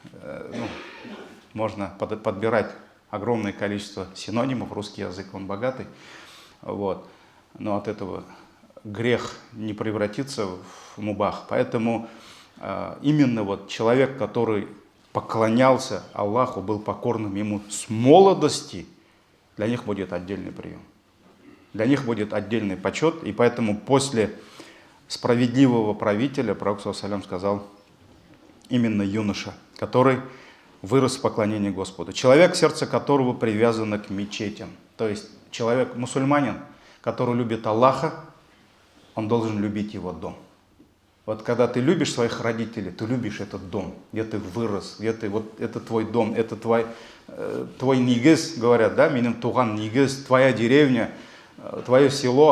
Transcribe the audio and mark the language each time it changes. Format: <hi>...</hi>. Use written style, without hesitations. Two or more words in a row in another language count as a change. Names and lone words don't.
<ru>можно подбирать огромное количество синонимов, русский язык, он богатый, вот, но от этого грех не превратится в мубах, поэтому именно вот человек, который поклонялся Аллаху, был покорным ему с молодости, для них будет отдельный прием. Для них будет отдельный почет, и поэтому после справедливого правителя пророк</ru> <ar>صلى الله عليه وسلم</ar> <ru>сказал именно юноша, который вырос в поклонении Господу. Человек, сердце которого привязано к мечетям. То есть человек, мусульманин, который любит Аллаха, он должен любить его дом. Вот когда ты любишь своих родителей, ты любишь этот дом, где ты вырос, где ты, вот это твой дом, это твой нигез, говорят, да,</ru> <tt>минем туган нигез,</tt> <ru>твоя деревня, твое село.</ru>